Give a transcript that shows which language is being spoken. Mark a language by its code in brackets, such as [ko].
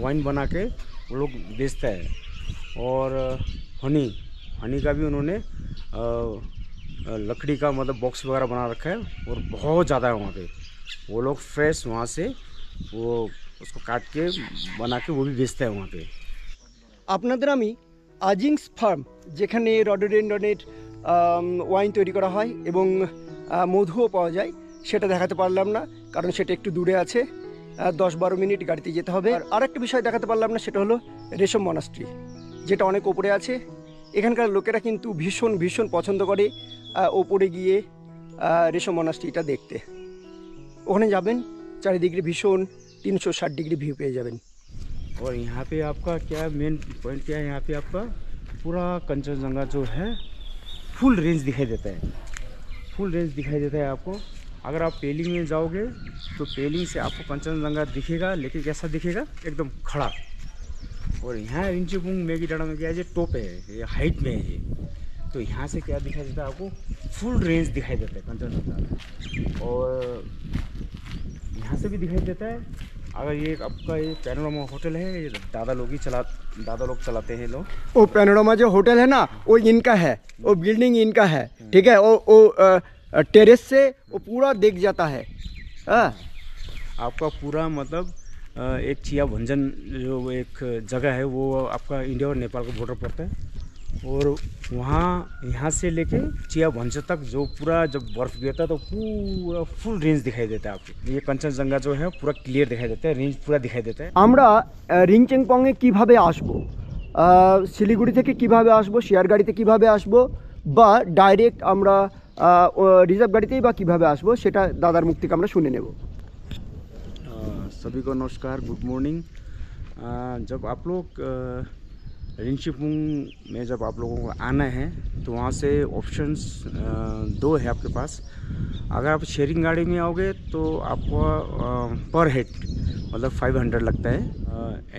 [hi] Wine बना के वो लोग बेचता है। और हनी का भी उन्होंने लकड़ी का मतलब बॉक्स वगैरह बना रखा है, और बहुत ज़्यादा है वहाँ पे। वो लोग फ्रेश वहाँ से वो उसको काट के बना के वो भी बेचता है वहाँ पे। [bn] আপনাদের আমি আজিংস ফার্ম, যেখানে রডোডেন্ড্রনের ওয়াইন তৈরি করা হয় এবং মধুও পাওয়া যায়, সেটা দেখাতে পারলাম না, কারণ সেটা একটু দূরে আছে, 10-12 মিনিট গাড়িতে যেতে হবে। আর একটা বিষয় দেখাতে পারলাম না, সেটা হলো রেশম মনাস্ট্রি, যেটা অনেক ওপরে আছে। এখানকার লোকেরা কিন্তু ভীষণ ভীষণ পছন্দ করে ওপরে গিয়ে রেশম মনাস্ট্রিটা দেখতে। ওখানে যাবেন, চারিদিকে ভীষণ 360 [hi] डिग्री व्यू पे [bn] जाবেন। [hi] और यहाँ पे आपका क्या मेन पॉइंट क्या है, यहाँ पे आपका पूरा कंचनजंगा जो है फुल रेंज दिखाई देता है, फुल रेंज दिखाई देता है आपको। अगर आप पेलिंग में जाओगे तो पेलिंग से आपको कंचनजंगा दिखेगा, लेकिन कैसा दिखेगा, एकदम खड़ा। और यहाँ इंचुपुंग मेगीडाना में क्या है, ये टॉप है, ये हाइट में है ये। तो यहाँ से क्या दिखाई देता है आपको, फुल रेंज दिखाई देता है कंचनजंगा। और यहाँ से भी दिखाई देता है। अगर ये आपका ये पैनोरामा होटल है, ये दादा लोग चलाते हैं लोग। वो पैनोरामा जो होटल है ना, वो इनका है, वो बिल्डिंग इनका है, ठीक है। वो टेरेस से वो पूरा दिख जाता है। आपका पूरा मतलब एक चिया भंजन जो एक जगह है, वो आपका इंडिया और नेपाल का बॉर्डर पड़ता है। और वहाँ यहाँ से लेके चिया भंजन तक जो पूरा जब बर्फ़ गिरता है तो पूरा फुल रेंज दिखाई देता है आपको। ये कंचनजंगा जो है पूरा क्लियर दिखाई देता है, रेंज पूरा दिखाई देता है। [bn] আমরা রিংচেংপংয়ে কিভাবে আসব, শিলিগুড়ি থেকে কিভাবে আসব, শেয়ার গাড়িতে কিভাবে আসব, বা ডাইরেক্ট আমরা রিজার্ভ গাড়িতেই বা কিভাবে আসব, সেটা দাদার মুখ থেকে আমরা শুনে নেব। [hi] सभी को नमस्कार, गुड मॉर्निंग। जब आप लोग रिंगशिपुंग में जब आप लोगों को आना है तो वहाँ से ऑप्शंस 2 है आपके पास। अगर आप शेयरिंग गाड़ी में आओगे तो आपको पर हेड मतलब 500 लगता है।